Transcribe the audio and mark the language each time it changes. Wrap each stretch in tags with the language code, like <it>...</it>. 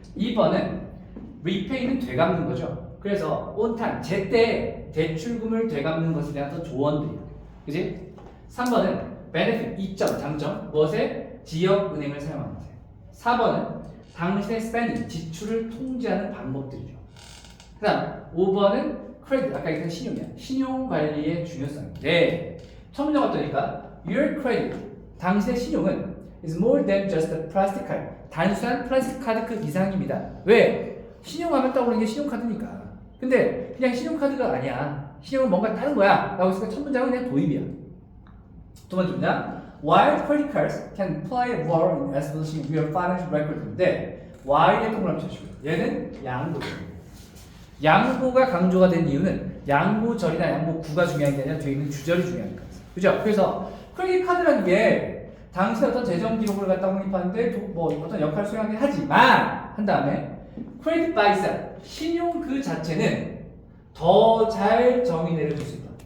<ko>2번은 repay는 되갚는 거죠. 그래서</ko> <en>on time,</en> <ko>제때 대출금을 되갚는 것에 대한 어떤 조언들이에요. 그치? 3번은 benefit, 이점, 장점, 무엇에? 지역은행을 사용하는 것에. 4번은 당신의 spending, 지출을 통제하는 방법들이죠. 그 다음 5번은 credit, 아까 얘기한 신용이야. 신용관리의 중요성인데 처음 나왔더니까</ko> <en>your credit,</en> <ko>당신의 신용은</ko> <en>is more than just a plastic card.</en> <ko>단순한 플라스틱 카드 그 이상입니다. 왜? 신용하면 떠오르는 게 신용카드니까. 근데 그냥 신용카드가 아니야. 신용은 뭔가 다른 거야. 라고 했으니까 첫 문장은 그냥 도입이야. 두 번째 문장.</ko> <en>While credit cards can play a role in establishing your financial record인데</en> <ko>while의 동그라미 쳐주시고요. 얘는 양보죠. 양보가 강조가 된 이유는 양보절이나 양보구가 중요한 게 아니라 뒤에 있는 주절이 중요하니까. 그죠? 그래서 크레딧 카드라는 게 당신의 어떤 재정 기록을 갖다 확인하는데 뭐 어떤 역할을 수행하긴 하지만 한 다음에 크레딧 바이셀 신용 그 자체는 더 잘 정의 내려줄 수 있다.</ko>